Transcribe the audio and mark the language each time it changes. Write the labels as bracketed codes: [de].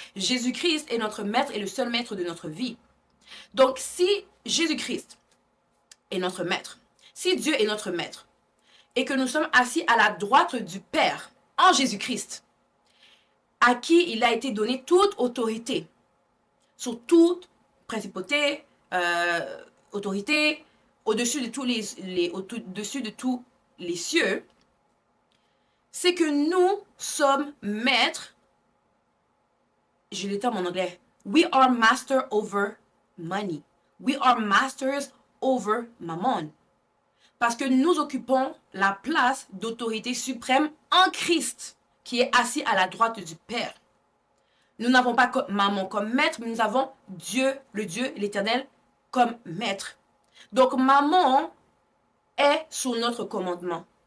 [fr] Jésus-Christ est notre maître et le seul maître de notre vie. Donc si Jésus-Christ est notre maître, si Dieu est notre maître, et que nous sommes assis à la droite du Père en Jésus-Christ, à qui il a été donné toute autorité, sur toute principauté, autorité, au-dessus de au-dessus de tous les cieux, c'est que nous sommes maîtres. J'ai le terme en anglais. [en] We are master over money. We are masters over mammon. [fr] Parce que nous occupons la place d'autorité suprême en Christ, qui est assis à la droite du Père. Nous n'avons pas maman comme maître, mais nous avons Dieu, le Dieu, l'Éternel, comme maître. Donc maman est sous notre commandement.